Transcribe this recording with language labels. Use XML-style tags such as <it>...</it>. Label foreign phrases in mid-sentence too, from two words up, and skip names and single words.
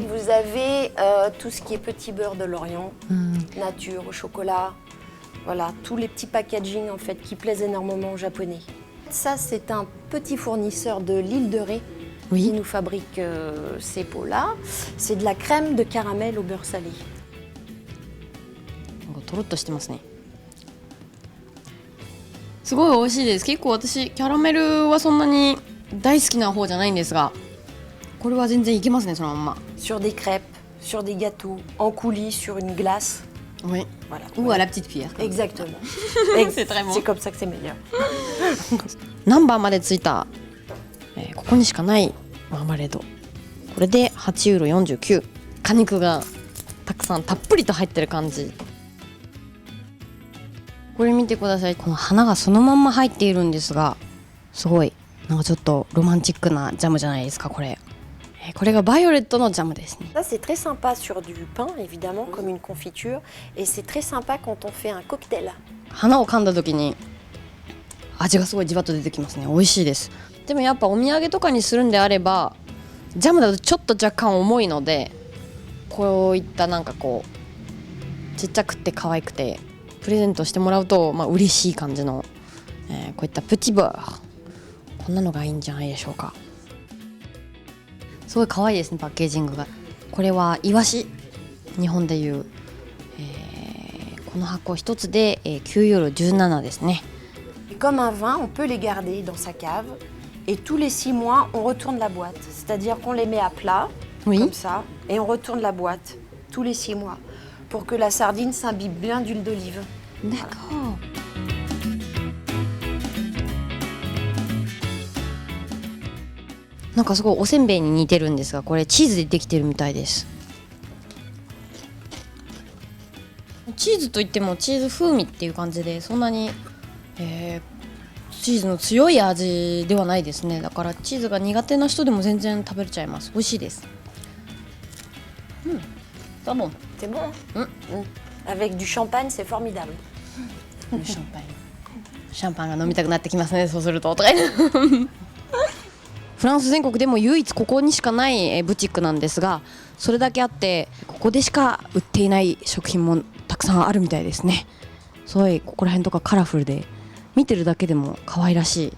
<fr>Vous avez tout ce qui est petit beurre de l'Orient, nature, au chocolat. Voilà, tous les petits packaging en fait qui plaisent énormément aux Japonais. Ça, c'est un petit fournisseur de l'île de Ré qui nous fabrique ces pots-là. C'est de la crème de caramel au beurre salé.</fr> <ja>とろっとしてますね。すごい美味しいです。結構私キャラメルはそんなに大好きな方じゃないんですが、これは全然いけますね、そのまんま。</ja> <fr>Sur des crêpes, sur des gâteaux, en coulis, sur une glace. Oui. Voilà. Ou à la petite cuillère. Exactement. C'est très bon. C'est comme ça que c'est meilleur.</fr> <ja>何番までついた、ここにしかないマーマレード。これで8ユーロ49。果肉がたくさんたっぷりと入ってる感じ。これ見てください。この花がそのまんま入っているんですが、すごいなんかちょっとロマンチックなジャムじゃないですか、これ。これがバイオレットのジャムですね。</ja> <fr>Ça c'est très sympa sur du pain évidemment comme une confiture et c'est très sympa quand on fait un cocktail.</fr> <ja>花を噛んだ時に味がすごいじわっと出てきますね。美味しいです。でもやっぱお土産とかにするんであれば、ジャムだとちょっと若干重いので、こういったなんかこうちっちゃくて可愛くてプレゼントしてもらうと、嬉しい感じの、こういったプチバー、こんなのがいいんじゃないでしょうか。すごい可愛いですね、パッケージングが。これはイワシ、日本でいう、この箱一つで、9ユーロ17ですね。</ja> <fr>Comme un vin, on peut les garder dans sa cave et tous les 6 mois, on retourne la boîte. C'est-à-dire qu'on les met à plat, comme ça, et on retourne la boîte tous les 6 mois pour que la sardine s'imbibe bien d'huile d'olive. D'accord.</fr> <ja>なんかすごいおせんべいに似てるんですが、これチーズでできてるみたいです。チーズといってもチーズ風味っていう感じで、そんなに、チーズの強い味ではないですね。だからチーズが苦手な人でも全然食べれちゃいます。美味しいです。</ja> <fr>C'est bon. C'est bon. Avec du champagne, c'est formidable.</fr> <ja>シャンパンが飲みたくなってきますね。そうするとフランス全国でも唯一ここにしかないブティックなんですが、それだけあってここでしか売っていない食品もたくさんあるみたいですね。すごいここら辺とかカラフルで見てるだけでも可愛らしい。</ja>